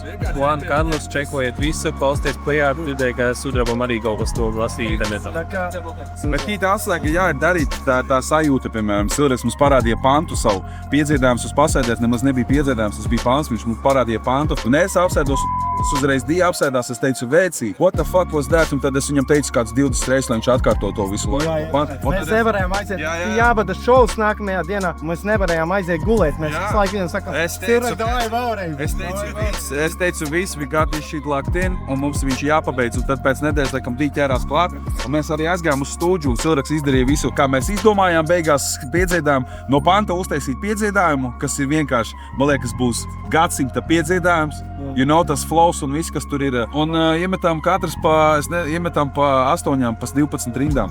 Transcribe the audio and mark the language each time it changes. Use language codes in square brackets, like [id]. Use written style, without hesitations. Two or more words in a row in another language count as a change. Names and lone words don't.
[lv] Juan Carlos, čekojiet visu, klausties plējā, dzirdēju, ka Sudrabam arī kaut kas to lasīja internetā. Bet tā atslēga, jā, ir darīt tā sajūta, piemēram, Silvaks mums parādīja pantu savu. Piedziedājums uz pasēdēt nemaz nebija piedziedājums, tas bija pants, viņš mums parādīja pantu. Un es apsēdos, es uzreiz Dija apsēdās, es teicu, Vēcī, [en] what the fuck was that? [lv] Un tad es viņam teicu kāds 20 reizes, lai viņš atkārto to visu laiku. Mēs nevarējām aiziet, jābada šovs nākamajā dienā, mēs nevarējām aiziet gulēt. Mēs visu laiku vienam sakām, Es teicu, viss, [en] we got this shit locked in, [lv] un mums viņš jāpabeidz, un tad pēc nedēļas, laikam, Dija ķērās klāt, un mēs arī aizgājām uz stūdžu, un Silraks izdarīja visu, kā mēs izdomājām, beigās piedziedājām, no panta uztaisīt piedziedājumu, kas ir vienkārši, man liekas, būs gadsimta piedziedājums, tas flows un viss, kas tur ir, un iemetām katrs iemetām pa 8, pa 12 rindām.